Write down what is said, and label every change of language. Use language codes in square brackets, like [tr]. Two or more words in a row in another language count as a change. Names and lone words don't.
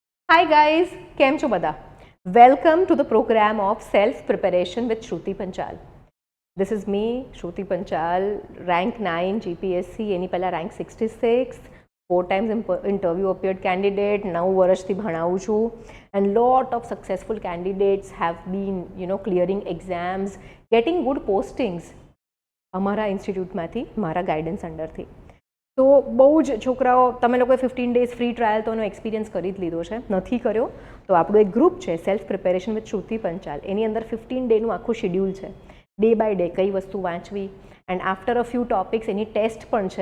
[en] Hi guys, [gu] કેમ છો બધા? [en] Welcome to the program of Self Preparation with Shruti Panchal. This is me, Shruti Panchal, rank 9 GPSC, [gu] એની પહેલાં [en] rank 66, 4 times interview appeared candidate, [gu] 9 વર્ષથી ભણાવું છું, [en] and lot of successful candidates have been, clearing exams, getting good postings [gu] અમારા ઇન્સ્ટિટ્યૂટમાંથી, મારા ગાઈડન્સ અંડરથી. તો બહુ જ છોકરાઓ, તમે લોકોએ 15 [en] days free trial [gu] તો એનો એક્સપિરિયન્સ કરી જ લીધો છે. નથી કર્યો તો આપણું એક ગ્રુપ છે સેલ્ફ પ્રિપેરેશન વિથ શ્રુતિ પંચાલ, એની અંદર 15 ડેનું આખું શેડ્યુલ છે, [en] day by day [gu] કઈ વસ્તુ વાંચવી, [en] and after a few topics [gu] એની ટેસ્ટ પણ છે.